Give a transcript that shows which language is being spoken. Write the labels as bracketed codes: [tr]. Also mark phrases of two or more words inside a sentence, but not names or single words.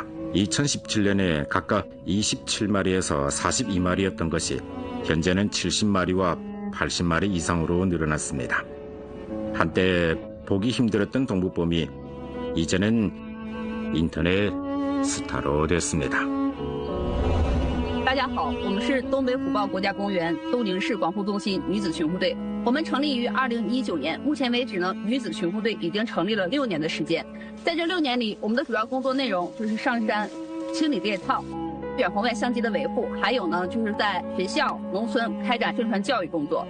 [ko] 2017년에 각각 27마리에서 42마리였던 것이 현재는 70마리와 80마리 이상으로 늘어났습니다. 한때 보기 힘들었던 동부범이 이제는 인터넷 스타로 됐습니다. [zh] 大家好，我们是东北虎豹国家公园东宁市管护中心女子巡护队。我们成立于2019年，目前为止呢，女子巡护队已经成立了6年的时间。在这6年里，我们的主要工作内容就是上山清理猎套、远红外相机的维护，还有呢就是在学校、农村开展宣传教育工作。